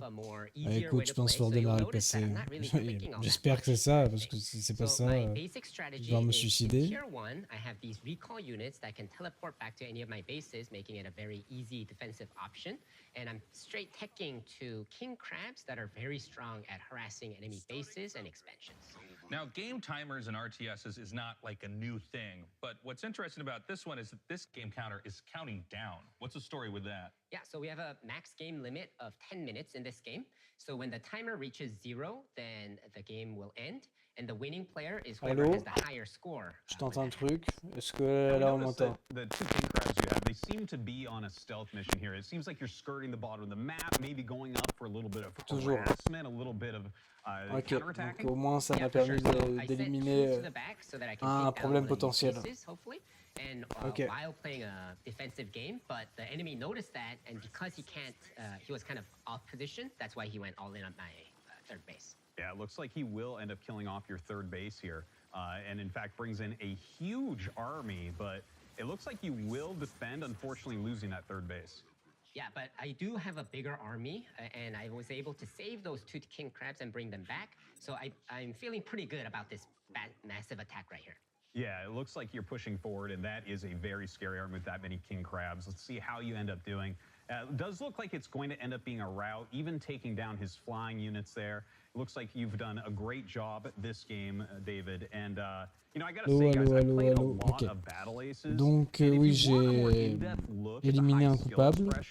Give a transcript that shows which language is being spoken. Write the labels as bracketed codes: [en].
[fr] Ah, écoute, je pense qu'il faut redémarrer le PC. J'espère que c'est ça, parce que si c'est pas ça, je vais me suicider. [en] Tier 1, I have these recall units that can teleport back to any of my bases, making it a very easy defensive option. And I'm straight teching to king crabs that are very strong at harassing enemy bases and expansions. Now, game timers in RTSs is not like a new thing, but what's interesting about this one is that this game counter is counting down. What's the story with that? Yeah, so we have a max game limit of 10 minutes in this game. So when the timer reaches 0, then the game will end. And the winning player is whoever has the higher score. [fr] Je t'entends un truc. Est-ce que là on m'entend? [en] The two king crabs you have, they seem to be on a stealth mission here. It seems like you're skirting the bottom of the map, maybe going up for a little bit of harassment, a little bit of counterattacking. [fr] Donc au moins ça m'a permis d'éliminer un problème potentiel. [en] And while playing a defensive game, but the enemy noticed that, and because he can't, he was kind of off position. That's why he went all in on my third base. Yeah, it looks like he will end up killing off your third base here, and in fact brings in a huge army, but it looks like you will defend, unfortunately losing that third base. Yeah, but I do have a bigger army, and I was able to save those 2 king crabs and bring them back, so I'm feeling pretty good about this massive attack right here. Yeah, it looks like you're pushing forward, and that is a very scary army with that many king crabs. Let's see how you end up doing. It does look like it's going to end up being a rout, even taking down his flying units there. It looks like you've done a great job this game, David. And, you know, I gotta say, guys, I've played a lot of Battle Aces. [fr] Donc, oui, j'ai éliminé un coupable.